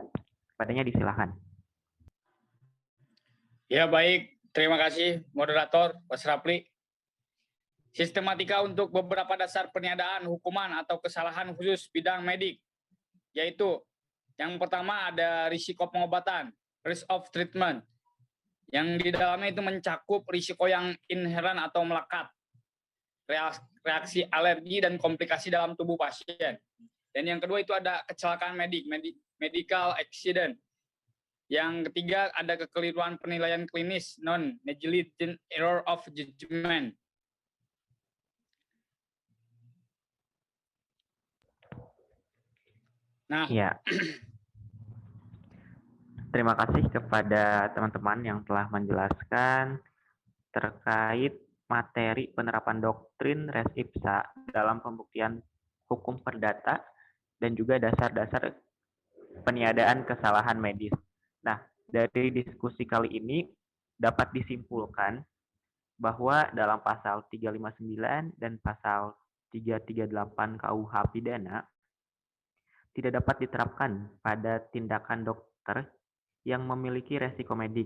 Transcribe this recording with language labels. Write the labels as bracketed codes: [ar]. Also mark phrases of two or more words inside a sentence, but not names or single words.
[id] Padanya disilakan. Ya baik, terima kasih moderator Mas Rapli. Sistematika untuk beberapa dasar peniadaan hukuman atau kesalahan khusus bidang medik, yaitu yang pertama ada risiko pengobatan, [en] risk of treatment, [id] yang di dalamnya itu mencakup risiko yang inheren atau melekat, reaksi alergi dan komplikasi dalam tubuh pasien. Dan yang kedua itu ada kecelakaan [en] medical accident. [id] Yang ketiga ada kekeliruan penilaian klinis, [en] non-negligent error of judgment. [id] Nah, ya. Terima kasih kepada teman-teman yang telah menjelaskan terkait materi penerapan doktrin [la] res ipsa [id] dalam pembuktian hukum perdata dan juga dasar-dasar peniadaan kesalahan medis. Nah, dari diskusi kali ini dapat disimpulkan bahwa dalam pasal 359 dan pasal 338 KUH Pidana tidak dapat diterapkan pada tindakan dokter yang memiliki resiko medik.